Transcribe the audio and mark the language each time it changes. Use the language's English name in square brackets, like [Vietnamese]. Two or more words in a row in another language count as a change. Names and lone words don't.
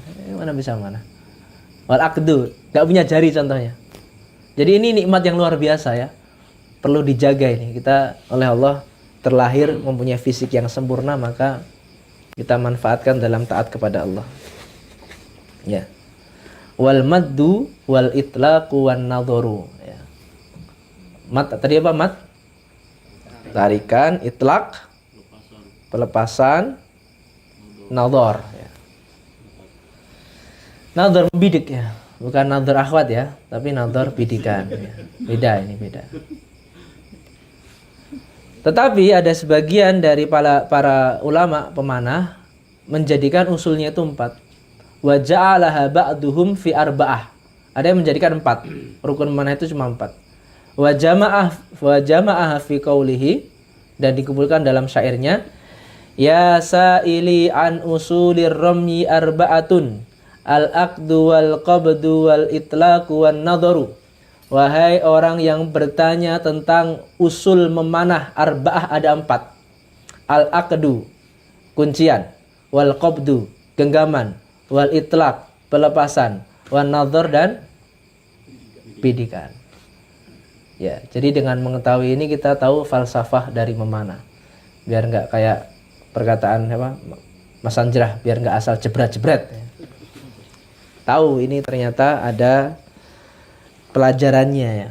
[Indonesian] Mana bisa manah? [Arabic] والعقد, [Indonesian] nggak punya jari contohnya. Jadi ini nikmat yang luar biasa ya. Perlu dijaga ini. Kita oleh Allah terlahir mempunyai fisik yang sempurna, maka kita manfaatkan dalam taat kepada Allah. Ya. [Arabic] والمد والإطلاق والنظر ya. [Indonesian] Mat tadi apa mat? Tarikan, itlaq, pelepasan, nadhar ya. Nadhar membidik ya. Bukan [Arabic] نظر أخوات [Indonesian] ya, tapi nadhar bidikan. Ya. Beda ini, beda. Tetapi ada sebagian dari para ulama pemanah menjadikan usulnya itu 4. [Arabic] وجعلها بعضهم في أربعة. [Indonesian] Ada yang menjadikan 4. Rukun memanah itu cuma 4. [Arabic] وجمعه في قوله, [Indonesian] dan dikumpulkan dalam syairnya, [Arabic] يا سائلي عن أصول الرمي أربعة العقد والقبض والإطلاق والنظر. [Indonesian] Wahai orang yang bertanya tentang usul memanah arba'ah, ada 4. Al-aqdu, kuncian, [Arabic] والقبض, [Indonesian] genggaman, [Arabic] والإطلاق, [Indonesian] pelepasan, [Arabic] والنظر, [Indonesian] dan bidikan. Ya, jadi dengan mengetahui ini kita tahu falsafah dari memanah. Biar enggak kayak perkataan apa Mas Anjrah, biar enggak asal jebret-jebret. Tahu ini ternyata ada pelajarannya ya.